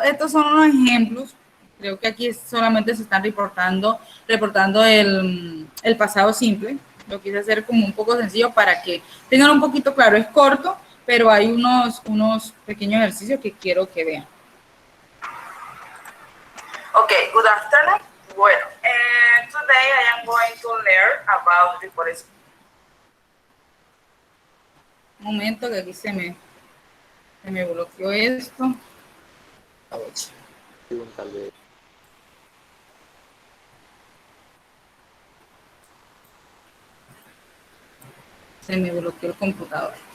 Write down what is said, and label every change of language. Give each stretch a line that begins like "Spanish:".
Spanish: Estos son unos ejemplos. Creo que aquí solamente se están reportando el pasado simple. Lo quise hacer como un poco sencillo para que tengan un poquito claro. Es corto, pero hay unos pequeños ejercicios que quiero que vean.
English: Okay, good afternoon.
Spanish: Bueno,
English: today I am going to learn about deforestation.
Spanish: Un momento que aquí se me bloqueó esto. Se me bloqueó el computador.